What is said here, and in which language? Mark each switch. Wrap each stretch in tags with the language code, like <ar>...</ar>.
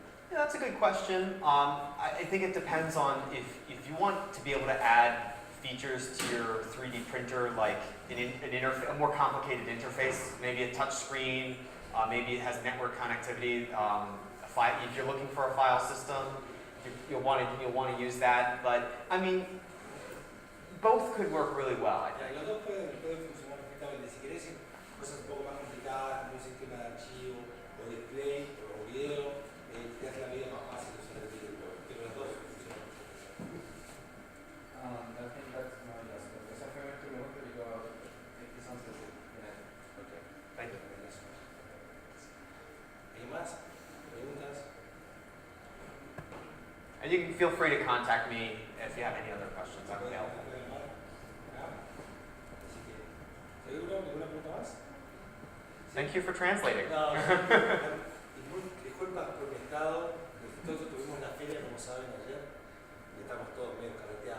<en>Yeah, that's a good question. I think it depends on if you want to be able to add features to your 3D printer, like a more complicated interface, maybe a touch screen, maybe it has network connectivity. If you're looking for a file system, you'll want to use that. But I mean, both could work really well, I think.</en> <es>Los dos pueden funcionar perfectamente. Si querés cosas un poco más complicadas, como un sistema de archivo, o display, o video, te hace la vida más fácil usar el video. Pero los dos funcionan perfectamente.</es> <en>I think that's my last question.</en> <es>Esa fue mi pregunta y yo empezamos a decir.</es> <en>Okay. Thank you.</en> <es>¿Hay más preguntas?</es> <en>And you can feel free to contact me if you have any other questions. I'm available.</en> <es>¿Seguro? ¿Ninguna pregunta más?</es> <en>Thank you for translating.</en> <es>No, disculpa por mi estado. Nosotros tuvimos la feria, como saben, ayer, y estamos todos medio cargados.</es>